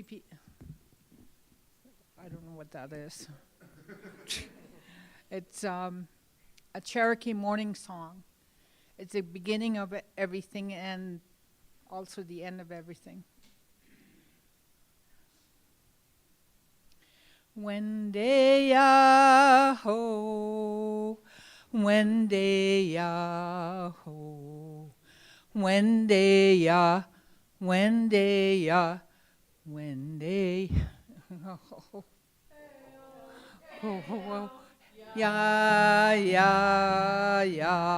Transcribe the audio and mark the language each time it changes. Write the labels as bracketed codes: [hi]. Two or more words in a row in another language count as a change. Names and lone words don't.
[en] I don't know what that is. It's a Cherokee morning song. It's the beginning of everything and also the end of everything. Wendy-ya-ho, Wendy-ya-ho, Wendy-ya, Wendy-ya, Wendy. Ya, ya, ya.